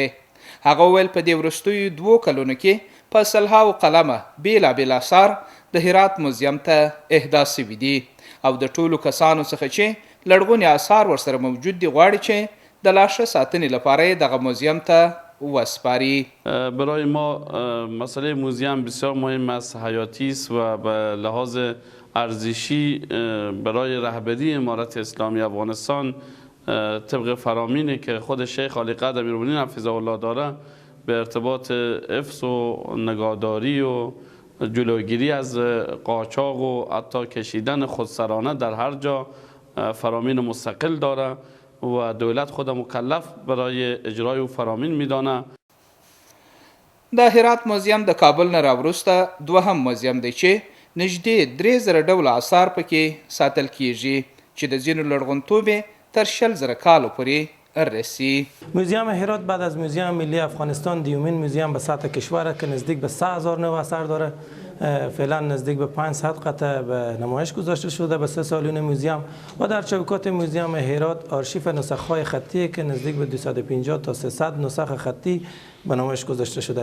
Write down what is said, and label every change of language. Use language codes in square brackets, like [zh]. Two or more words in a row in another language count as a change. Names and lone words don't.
[ps] هغه ویل په دې وروستیو 2 کلونو کې په سلهاو قلمه بیلابیل آثار د هرات موزیم ته اهدا شوي دي او د ټولو کسانو څخه چې لرغوني آثار ورسره موجود دي غواړي چې د لا ښه ساتنې لپاره یې دغه موزیم ته وسپاری. [fa] برای ما مسئله موزیم بسیار مهم است، حیاتی است و به لحاظ ارزشی برای رهبری امارت اسلامی افغانستان طبق فرامینی که خود شیخ علی قدر امیرالمؤمنین [ar] حفظه الله [fa] داره به ارتباط حفظ و نگهداری و جلوگیری از قاچاق و حتی کشیدن خودسرانه در هر جا فرامین مستقل داره و دولت خود مکلف برای اجرای او فرامین میدانه. [ps] د هرات موزیم د کابل نه راوروسته دوهم موزیم دی چې نږدې 3000 ډول آثار پکې ساتل کیږي چې د ځینو لرغونتوب تر 100,000 کالو پورې رسی. [fa] موزیم هرات بعد از موزیم ملی افغانستان دیومین موزیم به سطح کشور که نزدیک به 100,000 نوع اثر داره فعلا نزدیک به 500 قطعه به نمایش گذاشته شده به 3 سالن موزیم و در چوکات موزیم هرات آرشیف نسخ‌های خطی که نزدیک به 250 تا 300 نسخ خطی به نمایش گذاشته شده.